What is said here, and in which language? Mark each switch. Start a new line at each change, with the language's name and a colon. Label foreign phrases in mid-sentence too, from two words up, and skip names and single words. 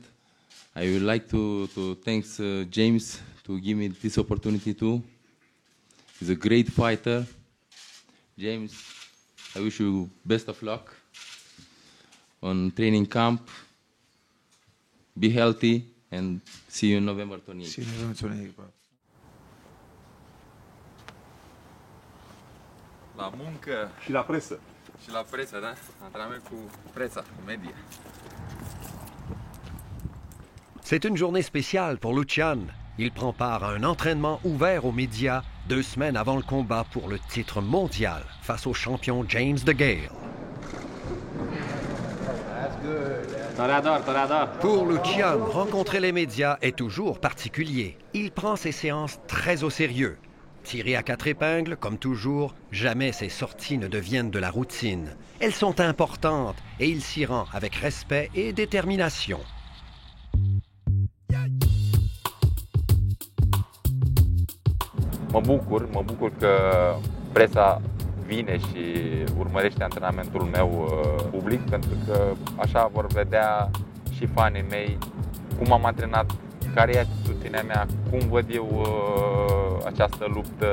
English: I would like to thank James to give me this opportunity too. He's a great fighter. James, I wish you best of luck on training camp. Be healthy and see you in November 28th. See you November 28th, bro.
Romanian: La muncă Și la presă. și la presă, da? Antrenament cu presa, cu media.
French: C'est une journée spéciale pour Lucian. Il prend part à un entraînement ouvert aux médias 2 semaines avant le combat pour le titre mondial face au champion James DeGale. Pour Lucian, rencontrer les médias est toujours particulier. Il prend ses séances très au sérieux. Tiré à 4 épingles, comme toujours, jamais ses sorties ne deviennent de la routine. Elles sont importantes et il s'y rend avec respect et détermination.
Romanian: Mă bucur că presa vine și urmărește antrenamentul meu public, pentru că așa vor vedea și fanii mei cum am antrenat, care e atitudinea mea, cum văd eu această luptă.